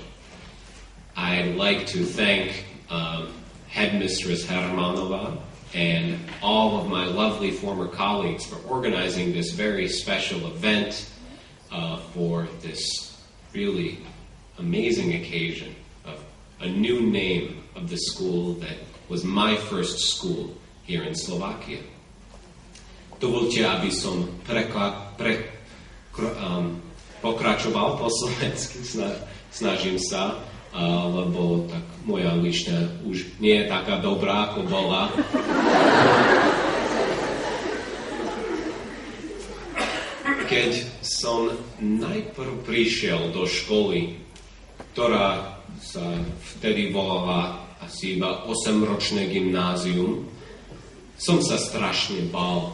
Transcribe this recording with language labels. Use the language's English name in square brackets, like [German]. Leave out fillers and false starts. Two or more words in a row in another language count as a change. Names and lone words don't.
[English] I'd like to thank Headmistress Hermanova and all of my lovely former colleagues for organizing this very special event for this really amazing occasion of a new name of the school that was my first school here in Slovakia. [Slovak] Dovolte, aby som pokračoval po slovensky, snažím sa, lebo tak moja angličtina už nie je taká dobrá, ako bola. Keď som najprv prišiel do školy, ktorá sa vtedy volala asi iba 8-ročné gymnázium, som sa strašne bál.